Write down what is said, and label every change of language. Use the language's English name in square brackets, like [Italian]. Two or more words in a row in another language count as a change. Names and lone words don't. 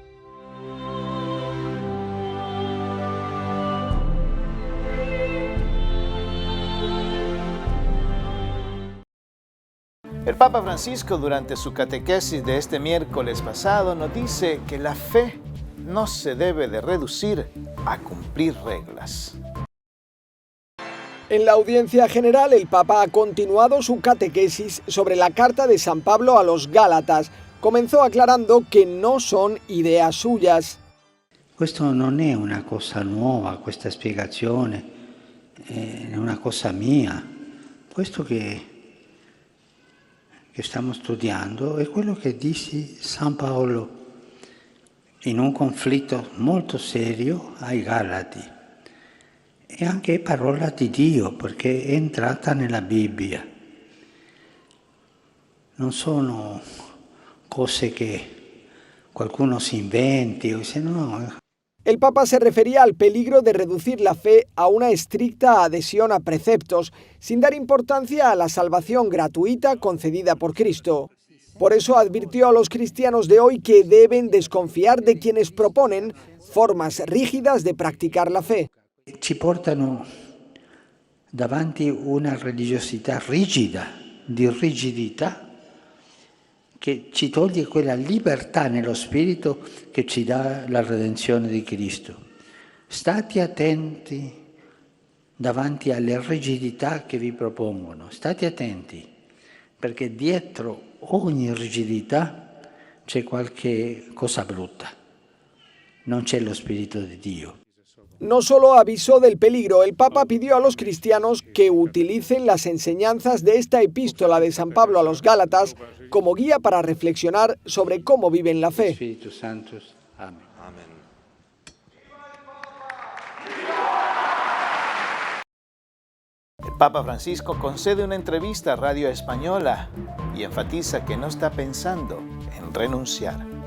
[Spanish] El Papa Francisco, durante su catequesis de este miércoles pasado, nos dice que la fe no se debe de reducir a cumplir reglas. En la audiencia general, el Papa ha continuado su catequesis sobre la carta de San Pablo a los Gálatas. Comenzó aclarando que no son ideas suyas. [Italian] Questo non è una cosa nuova, questa spiegazione è una cosa mia. Questo che stiamo studiando è quello che dice San Paolo in un conflitto molto serio ai Galati. E anche parola di Dio, perché è entrata nella Bibbia. Non sono cose che qualcuno si inventi o dice no. [Spanish] El Papa se refería al peligro de reducir la fe a una estricta adhesión a preceptos, sin dar importancia a la salvación gratuita concedida por Cristo. Por eso advirtió a los cristianos de hoy que deben desconfiar de quienes proponen formas rígidas de practicar la fe. [Italian] Ci portano davanti una religiosità rigida, di rigidità, che ci toglie quella libertà nello spirito che ci dà la redenzione di Cristo. State attenti davanti alle rigidità che vi propongono, state attenti, perché dietro ogni rigidità c'è qualche cosa brutta, non c'è lo Spirito di Dio. [Spanish] No solo avisó del peligro, el Papa pidió a los cristianos que utilicen las enseñanzas de esta epístola de San Pablo a los Gálatas como guía para reflexionar sobre cómo viven la fe. Espíritu Santo. Amén. El Papa Francisco concede una entrevista a Radio Española y enfatiza que no está pensando en renunciar.